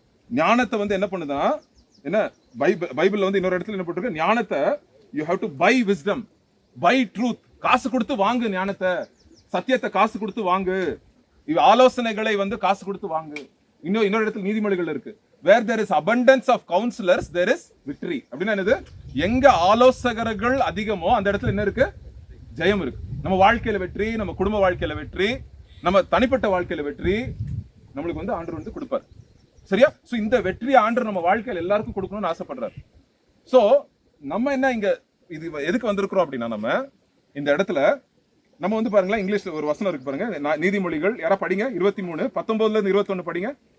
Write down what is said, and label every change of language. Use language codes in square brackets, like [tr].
[ta] ஞானத்தை வந்து என்ன பண்ணுதா, என்ன பைபிள்ல வந்து இன்னொரு இடத்துல என்ன போட்டிருக்கு, ஞானத்தை [en] you have to buy wisdom, buy truth, [ta] காசு கொடுத்து வாங்கு ஞானத்தை, சத்தியத்தை காசு கொடுத்து வாங்கு, ஆலோசனைகளை வந்து காசு கொடுத்து வாங்கு. இன்னொரு இடத்துல நீதிமொழிகள் இருக்கு, [en] where there is abundance of counselors there is victory. [ta] அப்படின்னா என்னது, எங்க ஆலோசகர்கள் அதிகமோ அந்த இடத்துல என்ன இருக்கு, ஜெயம் இருக்கு. நம்ம வாழ்க்கையில வெற்றி, நம்ம குடும்ப வாழ்க்கையில வெற்றி, நம்ம தனிப்பட்ட வாழ்க்கையில வெற்றி நம்மளுக்கு வந்து ஆண்டவர் வந்து கொடுப்பார். சரியா? சோ இந்த வெற்றி ஆண்டவர் நம்ம வாழ்க்கையில எல்லாருக்கும் கொடுக்கணும்னு ஆசைப்படுறாரு. சோ நம்ம என்ன இங்க இது எதுக்கு வந்திருக்கிறோம் அப்படின்னா, நம்ம இந்த இடத்துல நம்ம வந்து பாருங்களேன், [en] இங்கிலீஷ்ல [ta] ஒரு வசனம் இருக்கு பாருங்க, நீதிமொழிகள் யாரா படிங்க, 23 19ல இருந்து 21 படிங்க.